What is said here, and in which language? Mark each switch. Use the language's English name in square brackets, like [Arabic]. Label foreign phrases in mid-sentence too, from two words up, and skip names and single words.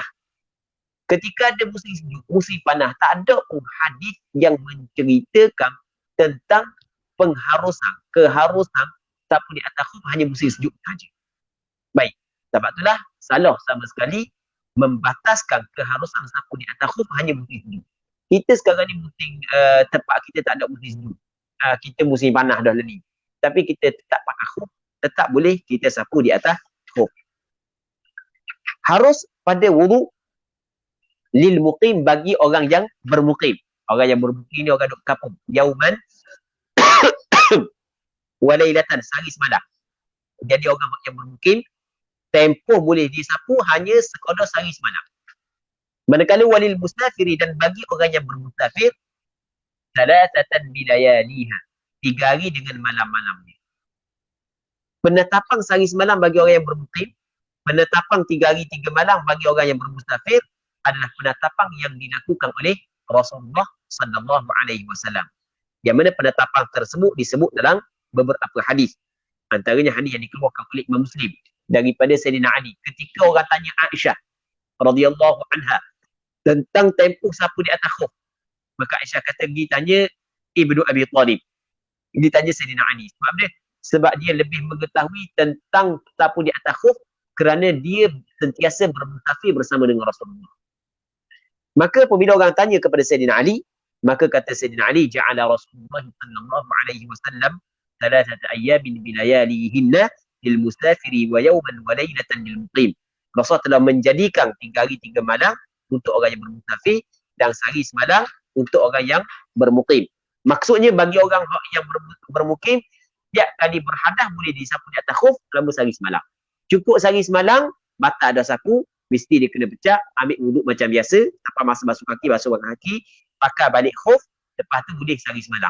[Malay] Ketika ada musim sejuk, musim panas, tak ada pun hadis yang menceritakan tentang keharusan sapu di atas khuf hanya musim sejuk saja. Baik, sebab itulah salah sama sekali membataskan keharusan sapu di atas khuf hanya musim sejuk. Kita sekarang ni musim tempat kita tak ada musim sejuk. Kita musim panas dah ni. Tapi kita tetap pakai khuf, tetap boleh kita sapu di atas khuf. Harus pada wudu [Arabic] للمقيم [Malay] bagi orang yang bermukim. Orang yang bermukim ni orang duduk kampung. [Arabic] يوما وليلة, [Malay] sehari semalam. Jadi orang yang bermukim tempoh boleh disapu hanya sekadar sehari semalam. Manakala [Arabic] وللمسافر [Malay] dan bagi orang yang bermusafir [Arabic] ثلاثة بلياليها, [Malay] 3 hari dengan malam-malamnya. Penetapan sehari semalam bagi orang yang bermukim, penetapan 3 hari 3 malam bagi orang yang bermusafir adalah penetapan yang dilakukan oleh Rasulullah [Arabic] صلى الله عليه وسلم. [Malay] Yang mana penetapan tersebut disebut dalam beberapa hadis. Antaranya hadis yang dikeluarkan oleh Imam Muslim daripada Sayyidina Ali ketika orang tanya Aisyah [Arabic] رضي الله عنها [Malay] tentang tempoh sapu di atas khuf. Maka Aisyah kata pergi tanya Ibnu Abi Talib. Dia tanya Sayyidina Ali. Sebab dia? Sebab dia lebih mengetahui tentang sapu di atas khuf kerana dia sentiasa bermusafir bersama dengan Rasulullah. Maka apabila orang tanya kepada Sayyidina Ali, maka kata Sayyidina Ali, [Arabic] جعل رسول الله صلى الله عليه وسلم 3 أيام بلياليهن للمسافر ويوما وليلة للمقيم. [Malay] Rasul telah menjadikan 3 hari 3 malam untuk orang yang bermusafir dan sehari semalam untuk orang yang bermukim. Maksudnya bagi orang yang bermukim, tiap kali berhadas boleh disapu di atas khuf selama sehari semalam. Cukup sehari semalam, batal dah sapu, mesti dia kena pecah, ambil wuduk macam biasa, tanpa masa basuh kaki, pakai balik khuf, lepas tu boleh sehari semalam.